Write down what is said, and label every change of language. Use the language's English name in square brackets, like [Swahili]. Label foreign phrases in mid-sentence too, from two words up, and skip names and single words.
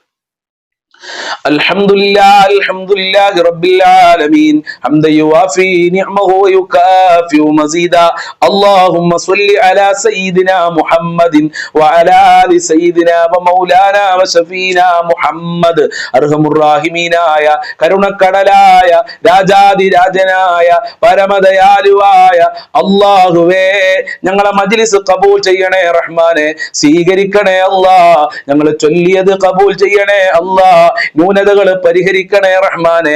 [Arabic] الحمد لله رب العالمين حمدا يوافي نعمه ويكافئ مزيدا. اللهم صل على سيدنا محمد وعلى آل سيدنا ومولانا وشفينا محمد. [Malayalam] അർഹമുറാഹിമീനായ കരുണക്കടലായ രാജാതിരാജനായ പരമദയാലുവായ അല്ലാഹുവേ, ഞങ്ങളെ മജ്‌ലിസ് ഖബൂൽ ചെയ്യണേ റഹ്മാനെ. സ്വീകരിക്കണേ അല്ലാ. ഞങ്ങൾ ചൊല്ലിയത് ഖബൂൽ ചെയ്യണേ അല്ലാ. ന്യൂനതകൾ പരിഹരിക്കണേ റഹ്മാനെ.